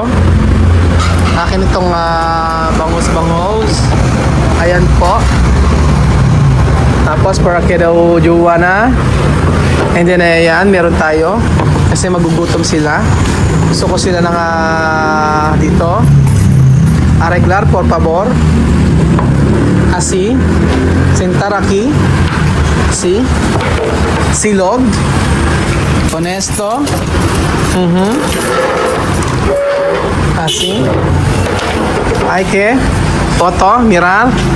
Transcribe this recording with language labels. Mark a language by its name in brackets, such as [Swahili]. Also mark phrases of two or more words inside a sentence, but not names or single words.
[Filipino] Akin itong bangus-bangus. Ayan po. Tapos para kay daw Joanna. [English] And then [Filipino] ayan, meron tayo. Kasi magugutom sila. Gusto ko sila ng dito. [Spanish] Arreglar, por favor. Así. Sentar aquí. Así. Silog. Con esto. Así. Hay que. Foto, mirar.